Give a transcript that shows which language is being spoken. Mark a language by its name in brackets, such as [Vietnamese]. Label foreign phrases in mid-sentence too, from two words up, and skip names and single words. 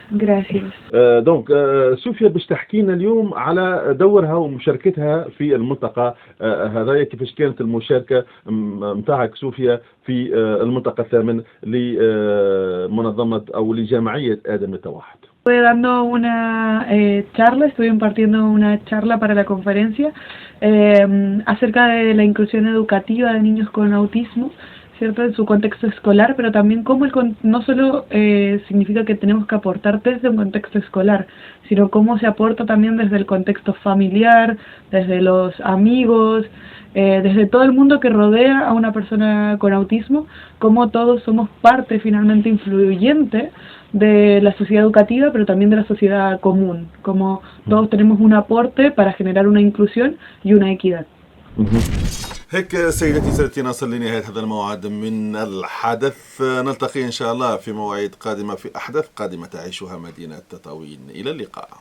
[Arabic] دونك سوفيا باش تحكينا اليوم على دورها ومشاركتها في المنطقة هذايا، كيفاش كانت المشاركة متاعك سوفيا في المنطقة الثامن لمنظمة أو لجمعية آدم للتوحد. [Spanish] Estuve dando una charla, estoy impartiendo una charla para la conferencia acerca de la inclusión educativa de niños con autismo, ¿cierto? En su contexto escolar, pero también cómo no solo significa que tenemos que aportar desde un contexto escolar, sino cómo se aporta también desde el contexto familiar, desde los amigos, desde todo el mundo que rodea a una persona con autismo, cómo todos somos parte finalmente influyente de la sociedad educativa, pero también de la sociedad común, como todos tenemos un aporte para generar una inclusión y una equidad. [Arabic] هيك سيدتي سادتي نصل لنهاية هذا الموعد من الحدث. نلتقي إن شاء الله في مواعيد قادمة في أحداث قادمة تعيشها مدينة تطاوين. إلى اللقاء.